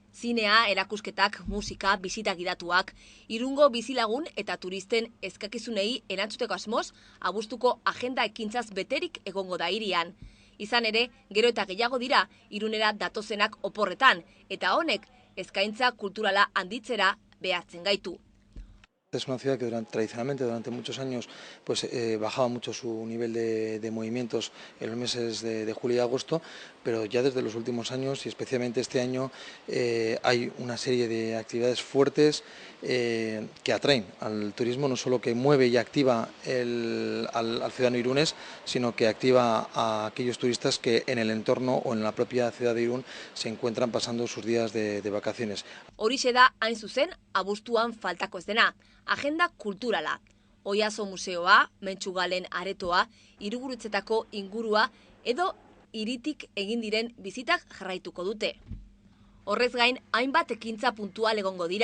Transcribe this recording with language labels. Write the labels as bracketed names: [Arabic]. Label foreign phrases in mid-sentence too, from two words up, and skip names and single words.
[Basque] Zinea, erakusketak, musika, bisita gidatuak, Irungo bizilagun eta turisten eskakizunei erantzuteko asmoz, abuztuko agenda ekintzaz beterik egongo da hirian. Izan ere, gero eta gehiago dira Irunera datozenak oporretan, eta honek eskaintza kulturala handitzera behartzen gaitu. [Spanish] Es una ciudad que tradicionalmente, durante muchos años, bajaba mucho su nivel de movimientos en los meses de julio y agosto, pero ya desde los últimos años y especialmente este año hay una serie de actividades fuertes que atraen al turismo, no solo que mueve y activa al ciudadano irunés, sino que activa a aquellos turistas que en el entorno o en la propia ciudad de Irún se encuentran pasando sus días de vacaciones. [Basque] Horixe da, hain zuzen, abuztuan faltako ez dena, agenda kulturala. Oiaso museoa, Mentxugalen aretoa, Hirigurutzetako ingurua edo hiritik egin diren bizitak jarraituko dute. Horrez gain, hainbat ekintza puntual egongo dira.